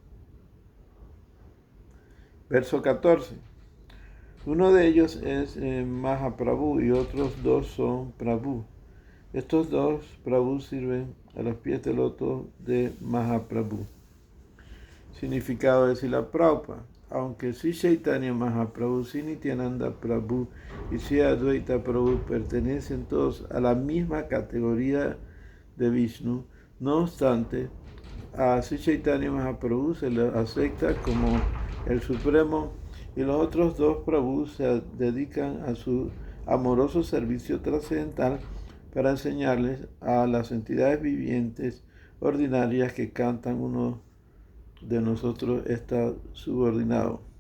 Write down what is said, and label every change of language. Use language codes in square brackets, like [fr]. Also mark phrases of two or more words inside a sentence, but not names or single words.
[es] Verso 14. Uno de ellos es Mahaprabhu y otros dos son Prabhu. Estos dos Prabhu sirven a los pies del loto de Mahaprabhu. Significado de Srila Prabhupada. Aunque Sri Chaitanya Mahaprabhu, Sri Nityananda Prabhu y Sri Advaita Prabhu pertenecen todos a la misma categoría de Vishnu, no obstante, a Sri Chaitanya Mahaprabhu se le acepta como el Supremo y los otros dos Prabhu se dedican a su amoroso servicio trascendental para enseñarles a las entidades vivientes ordinarias que cantan uno de nosotros está subordinado.